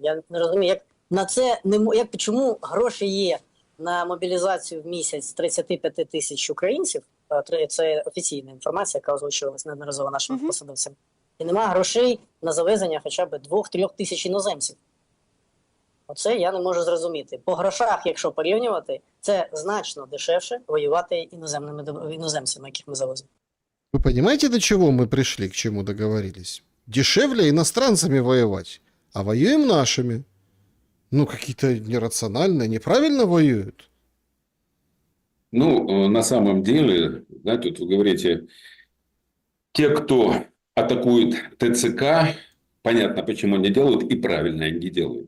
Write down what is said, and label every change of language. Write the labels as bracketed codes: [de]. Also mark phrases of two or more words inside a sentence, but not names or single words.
[uk] Я не розумію, як на це чому гроші є на мобілізацію в місяць 35 тисяч українців, це офіційна інформація, яка озвучувалась неодноразово нашими посадовцями, і немає грошей на завезення хоча б 2-3 тисяч іноземців. Оце я не можу зрозуміти. По грошах, якщо порівнювати, це значно дешевше воювати іноземцями, яких ми завозимо. [ru] Вы понимаете, до чего мы пришли, к чему договорились? Дешевле иностранцами воевать, а воюем нашими. Какие-то нерациональные, неправильно воюют. На самом деле, знаете, вот вы говорите, те, кто атакует ТЦК, понятно, почему они делают, и правильно они делают.